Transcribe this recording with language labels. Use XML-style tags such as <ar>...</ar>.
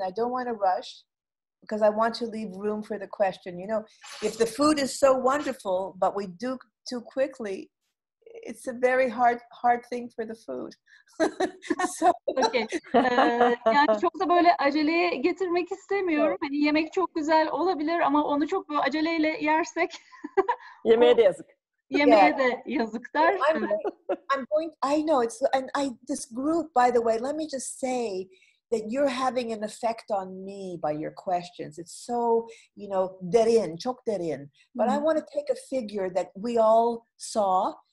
<en>I don't want to rush because I want to leave room for the question. If the food is so wonderful, but we do too quickly, it's a very hard thing for the food. Okay.</en> <tr>Yani çok da böyle aceleye getirmek istemiyorum. Hani yemek çok güzel olabilir ama onu çok böyle aceleyle yersek yemeğe de yazık. Yemeğe de yazıklar.</tr> <en>I know this group, by the way, let me just say that you're having an effect on me by your questions. It's so,</en> <tr>derin, çok derin.</tr> <en>But I want to take a figure that we all saw.</en>